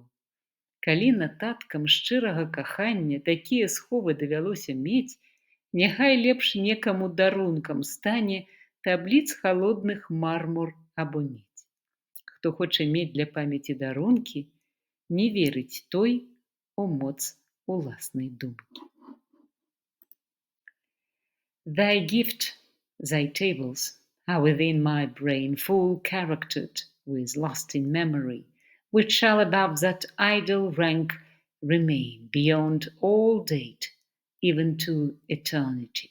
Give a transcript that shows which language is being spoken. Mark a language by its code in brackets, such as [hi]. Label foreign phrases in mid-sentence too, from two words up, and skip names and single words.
[be] Калі нататкам шчырага кахання такія сховы давялося мець, няхай лепш некаму дарункам стане табліц халодных мармур або медзь. Хто хоча мець для памяці дарункі, не верыць той у моц уласнай думкі. [en] Thy gift, thy tables, are within my brain full charactered with lasting memory, which shall above that idle rank remain beyond all date, even to eternity.